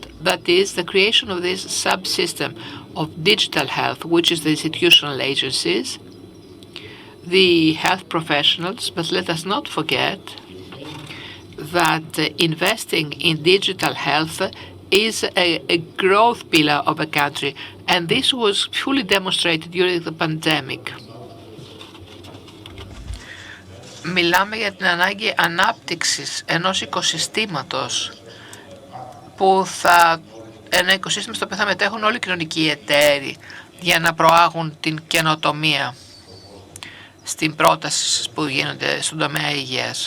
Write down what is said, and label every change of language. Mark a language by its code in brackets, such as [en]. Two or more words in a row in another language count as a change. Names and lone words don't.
[en] That is the creation of this subsystem of digital health, which is the institutional agencies, the health professionals, but let us not forget that investing in digital health is a growth pillar of a country, and this was fully demonstrated during the pandemic. [el] Μιλάμε για την ανάγκη ανάπτυξης ενός οικοσυστήματος ένα οικοσύστημα στο οποίο θα μετέχουν όλοι οι κοινωνικοί εταίροι για να προάγουν την καινοτομία στην πρόταση που γίνονται στον τομέα υγείας.